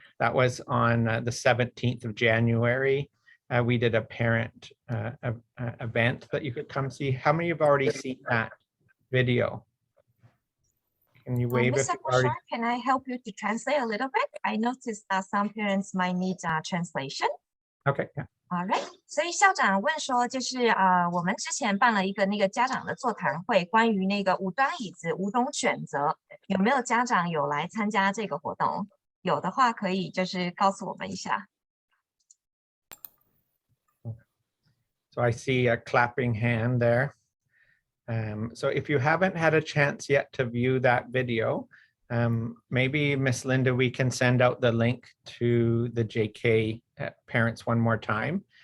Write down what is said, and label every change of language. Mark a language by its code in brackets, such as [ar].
[en] That was on the 17th of January. We did a parent event that you could come see. How many have already seen that video? Can you wave if Mr. you've already? Can I help you to translate a little bit? I noticed that some parents might need translation. Okay. Yeah. All right. [zh] 所以校长问说，就是我们之前办了一个那个家长的座谈会，关于那个5张椅子5种选择，有没有家长有来参加这个活动？有的话可以就是告诉我们一下。 [en] So I see a clapping hand there. So if you haven't had a chance yet to view that video, maybe Miss Linda, we can send out the link to the JK parents one more time.